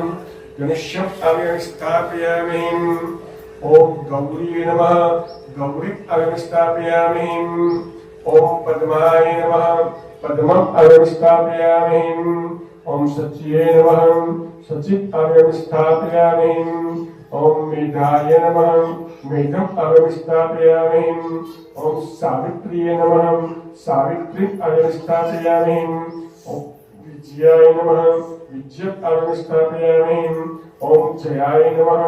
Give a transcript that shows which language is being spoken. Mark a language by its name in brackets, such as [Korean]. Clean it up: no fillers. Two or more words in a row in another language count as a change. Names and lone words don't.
[Sanskrit] ગણેશમ આવ્યામી સ્થાપયામિ. ઓમ ગૌરી નમઃ. ગૌરી આવ્યામી સ્થાપયામિ. ઓમ પદ્માય નમઃ. પદ્મમ આવ્યામી સ્થાપયામિ. ઓમ સચ્યે નમઃ. સચિત આવ્યામી સ્થાપયામિ. ओम मेधाय नमः. मेधम अवस्थापयामि. ओम सावित्र्ये नमः. सावित्री अवस्थापयामि. ओम विजयाय नमः. विजयम अवस्थापयामि. ओम जयाय नमः.